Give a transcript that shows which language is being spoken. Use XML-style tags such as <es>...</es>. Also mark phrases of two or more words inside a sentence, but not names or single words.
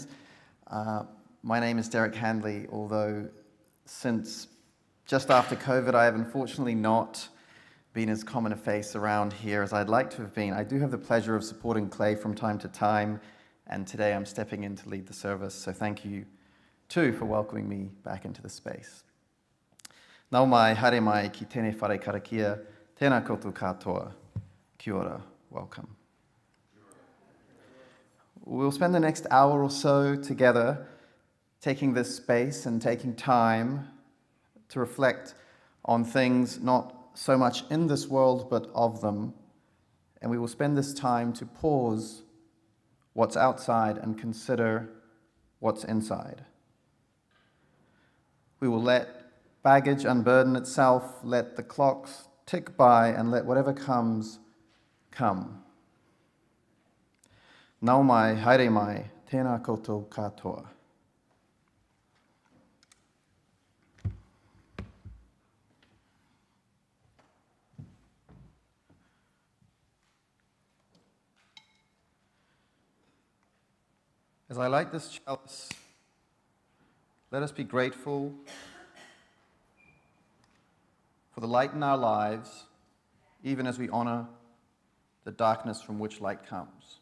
<en>My name is Derek Handley, although since just after COVID, I have unfortunately not been as common a face around here as I'd like to have been. I do have the pleasure of supporting Clay from time to time, and today I'm stepping in to lead the service, so thank you too for welcoming me back into the space.</en> <mi>Nau mai, haere mai, ki tēnei whare karakia, tēnā koutou katoa, kia ora,</mi> <en>welcome. We'll spend the next hour or so together taking this space and taking time to reflect on things not so much in this world but of them, and we will spend this time to pause what's outside and consider what's inside. We will let baggage unburden itself, let the clocks tick by, and let whatever comes, come.</en> <mi>Nau mai, haere mai, tēnā koutou katoa.</mi> <en>As I light this chalice, let us be grateful for the light in our lives, even as we honor the darkness from which light comes.</en>